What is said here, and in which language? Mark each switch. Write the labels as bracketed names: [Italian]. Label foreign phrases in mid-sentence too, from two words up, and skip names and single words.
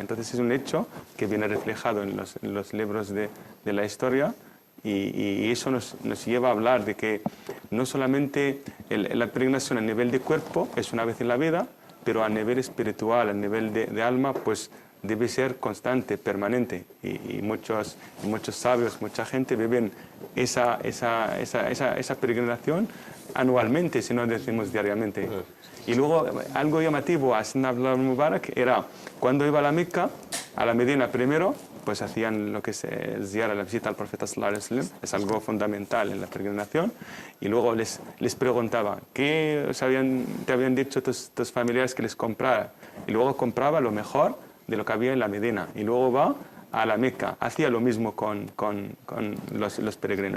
[Spanish] Entonces es un hecho que viene reflejado en los libros de la historia, y eso nos lleva a hablar de que no solamente la peregrinación a nivel de cuerpo es una vez en la vida, pero a nivel espiritual, a nivel de alma, pues debe ser constante, permanente, y muchos sabios, mucha gente viven esa peregrinación anualmente, si no decimos diariamente. Y luego algo llamativo a Sayyidina Abdullah Mubarak era cuando iba a la Meca, a la Medina primero, pues hacían lo que es ziyara, la visita al profeta [Arabic] صلى الله عليه وسلم, [Spanish] es algo fundamental en la peregrinación, y luego les preguntaba ¿qué te habían dicho tus familiares que les comprara? Y luego compraba lo mejor de lo que había en la Medina, y luego va a la Meca, hacía lo mismo con los peregrinos.